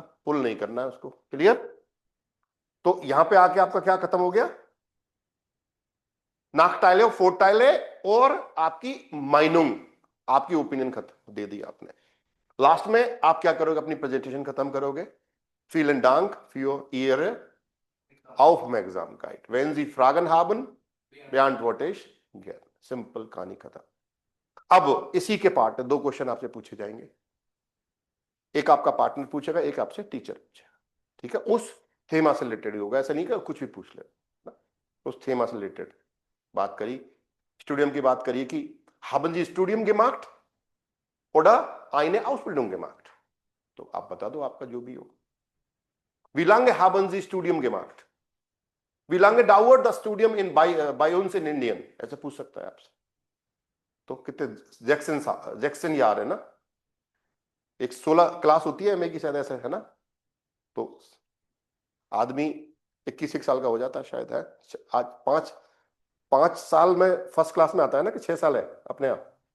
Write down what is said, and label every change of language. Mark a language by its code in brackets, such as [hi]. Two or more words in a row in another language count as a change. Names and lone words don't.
[hi] पुल नहीं करना है उसको। क्लियर? तो यहां पे आके आपका क्या खत्म हो गया? नाक टाइले और फोर टाइले और आपकी माइनुंग, आपकी ओपिनियन खत्म दे दी आपने। लास्ट में आप क्या करोगे? अपनी प्रेजेंटेशन खत्म करोगे। [de] Vielen Dank für Ihre Aufmerksamkeit. Wenn Sie Fragen haben, beantworte ich gerne. [hi] सिंपल, कहानी खत्म। अब इसी के पार्ट में 2 क्वेश्चन आपसे पूछे जाएंगे। एक आपका पार्टनर पूछेगा, एक आपसे टीचर पूछेगा, ठीक है? उस थेमा से रिलेटेड ही होगा, ऐसा नहीं कि कुछ भी पूछ ले ना। उस थेमा से रिलेटेड बात करी, स्टूडियम की बात करिए कि [de] haben Sie Studium gemacht oder eine Ausbildung gemacht? [hi] तो आप बता दो आपका जो भी हो, [de] Wie lange haben Sie Studium gemacht? Wie lange dauert das Studium bei uns in Indien? [hi] ऐसे पूछ सकता है आपसे। तो कितने जैक्सन यार है ना, एक 16 क्लास होती है एमए की शायद, ऐसे है ना। तो आदमी 21 साल का हो जाता है शायद, है आज 5 साल में फर्स्ट क्लास में आता है ना, कि 6 साल है अपने आप।